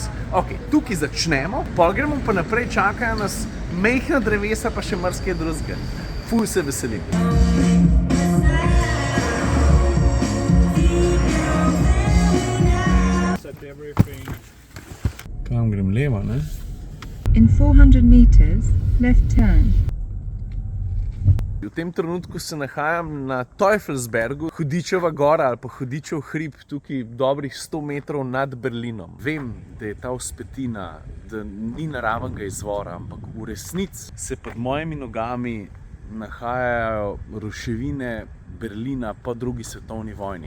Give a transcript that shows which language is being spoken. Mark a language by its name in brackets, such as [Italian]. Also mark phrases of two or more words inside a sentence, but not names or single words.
[Slovenian] Ok, tukaj začnemo, pol gremo pa naprej, čakajo nas majhna drevesa pa še marsikaj drugega. Ful se veselim. Kam grem levo, ne? [English] In 400 meters, left turn. [Slovenian] V tem trenutku se nahajam na Teufelsbergu, Hudičeva gora ali pa Hudičev hrib, tukaj dobrih 100 metrov nad Berlinom. Vem, da je ta vzpetina, da ni naravnega izvora, ampak v resnici se pod mojimi nogami nahajajo ruševine Berlina po drugi svetovni vojni.